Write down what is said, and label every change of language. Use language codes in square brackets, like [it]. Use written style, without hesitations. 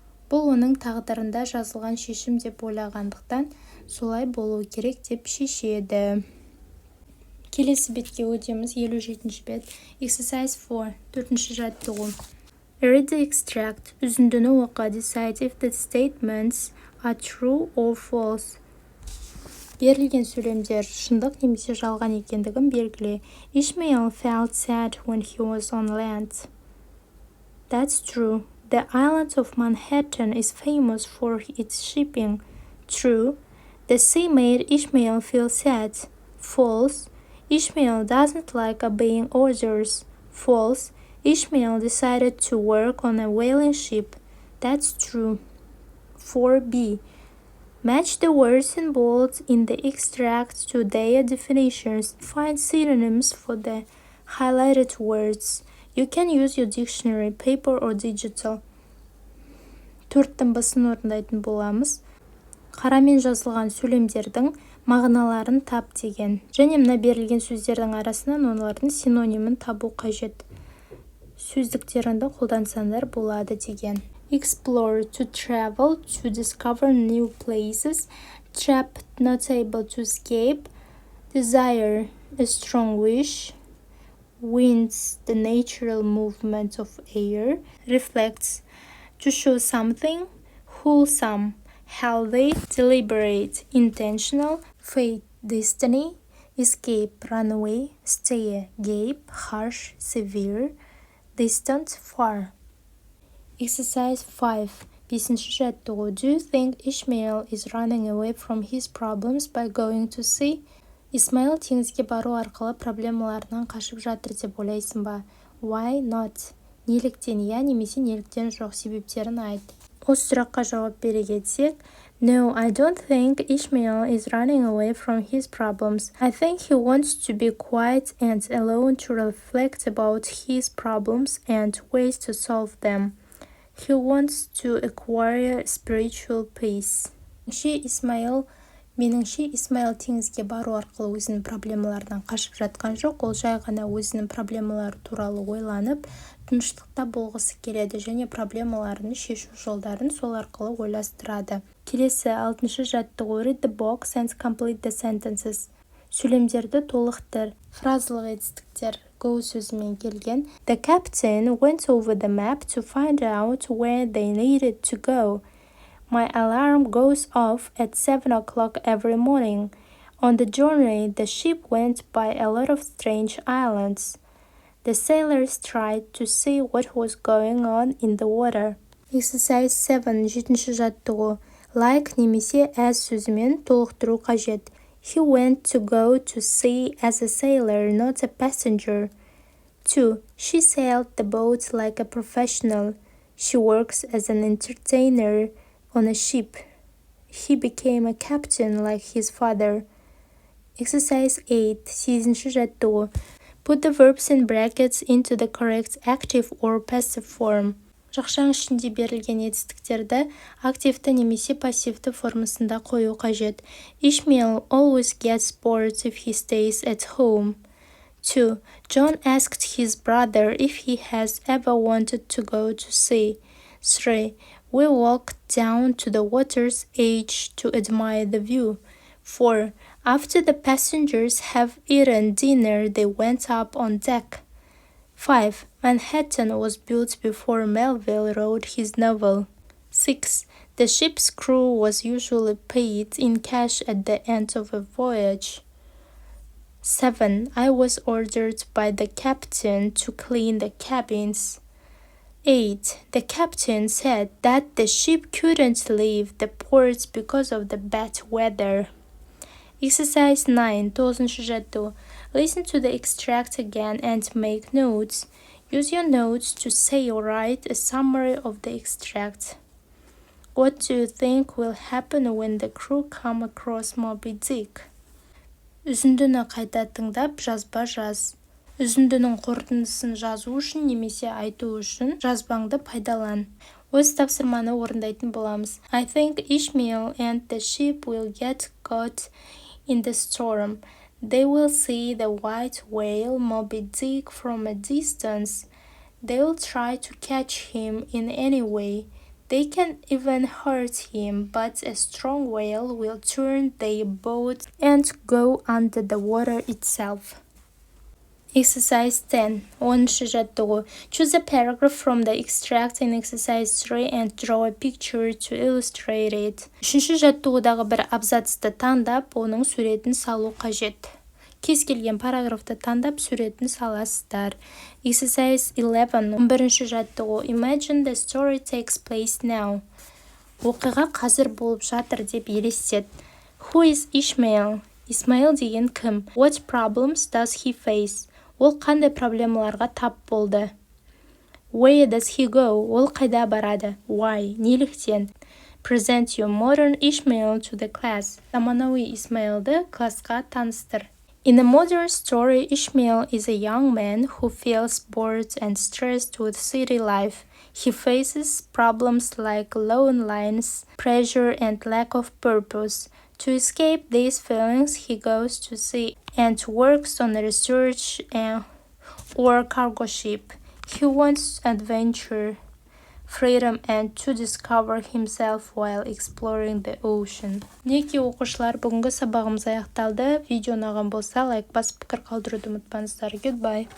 [kk] Бұл оның тағдырында жазылған шешім деп ойлағандықтан, солай болу керек деп шешеді. Келесі бетке өтеміз, 57 бет. Exercise 4, 4-ші жаттығу. [en] Read the extract. [kk] Үзіндіні оқы. [en] Decide if the statements are true or false. [kk] Берілген сөйлемдер шындық немесе жалған екендігін белгіле. [en] Ishmael felt sad when he was on land. That's true. The island of Manhattan is famous for its shipping. True. The sea made Ishmael feel sad. False. Ishmael doesn't like obeying orders. False. Ishmael decided to work on a whaling ship. That's true. 4b. Match the words in bold in the extract to their definitions. Find synonyms for the highlighted words. You can use your dictionary, paper or digital. [kk] Төрттің басын орындайтын боламыз. Қарамен жазылған сөйлемдердің мағыналарын тап деген. Және мына берілген сөздердің арасынан олардың синонимін табу қажет. Сөздіктерінді қолдансаңдар болады деген. [en] Explore, to travel, to discover new places. Trapped, not able to escape. Desire, a strong wish. Winds, the natural movement of air. Reflects, to show something. Wholesome, healthy. Deliberate, intentional. Fate, destiny. Escape, runaway. Stay, gape. Harsh, severe. Distant, far. Exercise 5. [kk] 5-ші жаттығу. [en] Do you think Ishmael is running away from his problems by going to sea? [kk] Исмаил теңізге бару арқылы проблемаларынан қашып жатыр деп ойлайсың ба? [en] Why not? [kk] Неліктен иә немесе неліктен жоқ себептерін айт. Осы сұраққа жауап бере кетсек. [en] No, I don't think Ishmael is running away from his problems. I think he wants to be quiet and alone to reflect about his problems and ways to solve them. He wants to acquire spiritual peace. Исмаил [kk] Меніңше, Ishmael теңізге бару арқылы өзінің проблемаларынан қашып жатқан жоқ, ол жай ғана өзінің проблемалары туралы ойланып, тыныштықта болғысы келеді және проблемаларын шешу жолдарын сол арқылы ойластырады. Келесі 6-шы жаттығу [en] read the box and complete the sentences. [kk] Сөйлемдерді толықтыр. Фразалық етістіктер go сөзімен келген. [en] The captain went over the map to find out where they needed to go. My alarm goes off at 7 o'clock every morning. On the journey, the ship went by a lot of strange islands. The sailors tried to see what was going on in the water. [kk] Exercise 7, 7-ші жаттығу. Like немесе as сөзімен толықтыру қажет. [en] He went to go to sea as a sailor, not a passenger. 2. She sailed the boat like a professional. She works as an entertainer on a ship. He became a captain like his father. Exercise 8, [kk] 8-ші жаттығу. [en] Put the verbs in brackets into the correct active or passive form. [kk] Жақшаң ішінде берілген етістіктерді активті немесе пассивті формасында қою қажет. [en] Ishmael always gets bored if he stays at home. 2. John asked his brother if he has ever wanted to go to sea. 3. We walked down to the water's edge to admire the view. 4. After the passengers have eaten dinner, they went up on deck. 5. Manhattan was built before Melville wrote his novel. 6. The ship's crew was usually paid in cash at the end of a voyage. 7. I was ordered by the captain to clean the cabins. 8. The captain said that the ship couldn't leave the port because of the bad weather. Exercise 9, [kk] 9-ші жаттығу. [en] Listen to the extract again and make notes. Use your notes to say or write a summary of the extract. What do you think will happen when the crew come across Moby Dick? [kk] Үзіндіні қайта тыңдап, жазба жаз. Үзіндінің қорытындысын жазу үшін немесе айту үшін жазбаңды пайдалан. Өз тапсырманы орындайтын боламыз. [en] I think Ishmael and the ship will get caught in the storm. They will see the white whale Moby Dick from a distance. They will try to catch him in any way. They can even hurt him, but a strong whale will turn their boat and go under the water itself. Exercise 10, [kk] 10-ші жаттығу. [en] Choose a paragraph from the extract in exercise 3 and draw a picture to illustrate it. [kk] 3-ші жаттығудағы бір абзацты таңдап, оның суретін салу қажет. Кез келген параграфты таңдап, суретін саласыздар. Exercise 11, 11-ші жаттығу. [en] Imagine the story takes place now. [kk] Оқиға қазір болып жатыр деп елестет. [en] Who is Ishmael? [kk] Ishmael деген кім? [en] What problems does he face? [kk] Ол қандай проблемаларға тап болды? [en] Where does he go? [kk] Ол қайда барады? [en] Why? [kk] Неліктен? [en] Present your modern Ishmael to the class. [kk] Заманауи Ishmaelді классқа таныстыр. [en] In a modern story, Ishmael is a young man who feels bored and stressed with city life. He faces problems like loneliness, pressure, and lack of purpose. To escape these feelings, he goes to sea and works on research or cargo ship. He wants adventure, freedom, and to discover himself while exploring the ocean. [kk] Мінекей оқушылар, бүгінгі сабағымыз аяқталды. Видео ұнаған болса, лайк басып пікір қалдыруды ұмытпаңыздар. Goodbye.